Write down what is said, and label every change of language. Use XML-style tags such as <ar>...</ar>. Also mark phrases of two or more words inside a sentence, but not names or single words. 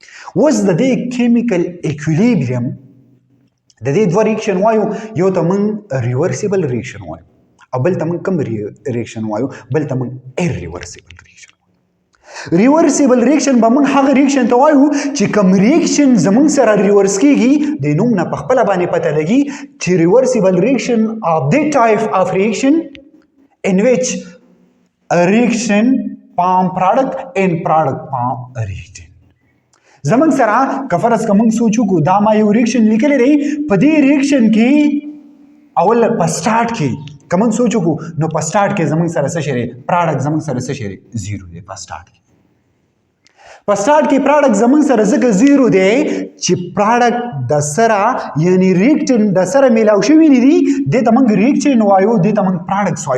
<ps>اوس د دې</ps> <en>chemical equilibrium</en> <ps>د دې دوه ریاکشن وایو، یو ته موږ</ps> <en>reversible reaction</en> <ps>وایو او بل ته موږ کوم ریاکشن وایو؟ بل ته موږ</ps> <en>irreversible reaction</en> <ps>وایو.</ps> <en>reversible reaction</en> <ps>به موږ هغه ریاکشن ته وایو چې کوم ریاکشن زموږ سره ریورس کېږي، د نوم نه په خپله باندې پته لګي چې</ps> <en>reversible reaction of the type of reaction in which a reaction form product and product form a reagent.</en> <ps>زمونږ سره که فرض که موږ سوچ وکړو دا ما یو ریاکشن لیکلی دی، په دې ریاکشن کې اول په سټارټ کې که موږ سوچ وکړو نو په سټارټ کې زموږ سره څه شی دی؟ پراډکټ زموږ سره څه شی دی؟ زیرو دی. په سټارټ کې پراډکټ زموږ سره ځکه زیرو دی چې پراډکټ د سره یعنی ریاکټن د سره میلاو شوي نه دي، دې ته موږ ریاکشن وایو، دې ته موږ پراډکټس وایو.</ps>